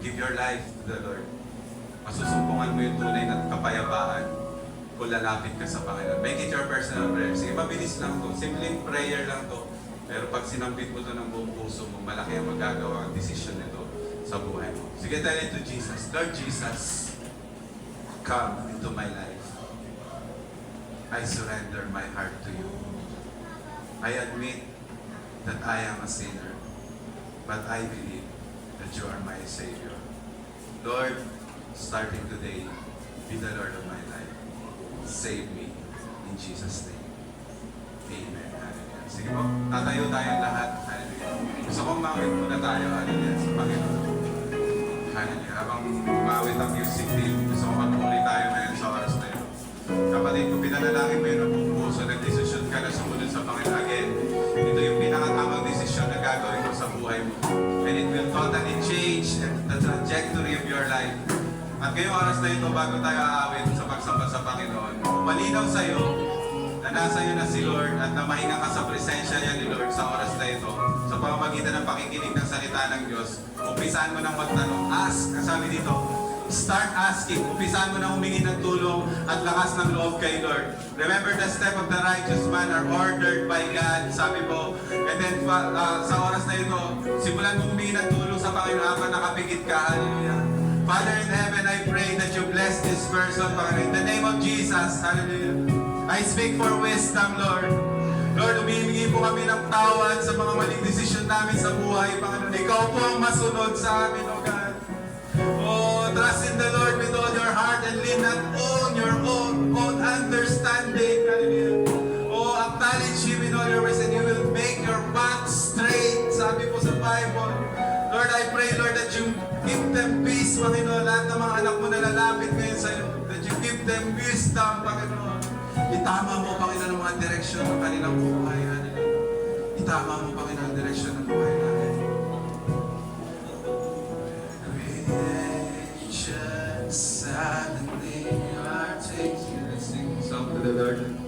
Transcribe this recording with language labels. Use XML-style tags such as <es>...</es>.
<en>Give your life to the Lord.</en> <tl>Masusumpungan mo yung tunay na kapayapaan kung lalapit ka sa Panginoon.</tl> <en>Make it your personal prayer.</en> <tl>Sige, mabilis lang to. Simpleng prayer lang to. Pero pag sinampit mo to ng buong puso mo, malaki ang magagawa ang desisyon nito sa buhay mo.</tl> <en>Sige, tell it to Jesus. Lord Jesus, come into my life. I surrender my heart to you. I admit that I am a sinner, but I believe that you are my Savior. Lord, starting today, be the Lord of my life. Save me in Jesus' name. Amen. Hallelujah.</en> <tl>Sige po, tatayo tayong lahat. Hallelujah. Gusto kong mawit muna tayo. Hallelujah. Sa Panginoon. Hallelujah. Habang mawit ang music team, gusto kong magpuli tayo ngayon sa oras na yun. Kapatid, kung pinanalangin mo yun ang buong puso, nag-desisyon ka na sumunod sa Panginoon. Again, ito yung pinakatamang desisyon na gagawin mo sa buhay mo.</tl> <en>And it will totally change the trajectory of your life.</en> <tl>At ngayong oras na ito, bago tayo aawit sa pagsamba sa Panginoon, malinaw sa iyo na nasa iyo na si Lord at na mahinga ka sa presensya niya ni Lord sa oras na ito, sa pamamagitan ng pakikinig ng salita ng Diyos, umpisahan mo nang magtanong. Ask, sabi dito,</tl> <en>start asking.</en> <tl>Umpisahan mo nang humingi ng tulong at lakas ng loob kay Lord.</tl> <en>Remember, the step of the righteous man are ordered by God,</en> <tl>sabi po. And then, sa oras na ito, simulan mo humingi ng tulong sa Panginoon habang nakapikit ka. Hallelujah.</tl> <en>Father in heaven, I pray that you bless this person, Panginoon. In the name of Jesus, hallelujah. I speak for wisdom, Lord.</en> <tl>Lord, humihingi po kami ng tawad sa mga maling desisyon namin sa buhay, Panginoon. Ikaw po ang masunod sa amin, O God.</tl> <en>Oh, trust in the Lord with all your heart and lean not on your own understanding. Hallelujah. Oh, acknowledge Him in all your ways and you will make your path straight.</en> <tl>Sabi po sa Bible.</tl> <en>Lord, I pray, Lord, that you give them peace, Panginoon.</en> <tl>Lahat ng mga anak mo na lalapit ngayon sa iyo.</tl> <en>That you give them wisdom, Panginoon.</en> <tl>Itama mo, Panginoon, ang mga direksyon ng kanilang buhay. Hallelujah. Itama mo, Panginoon, ang direksyon ng buhay namin.</tl> <en>Creation suddenly are taking a sing song to the Lord.</en>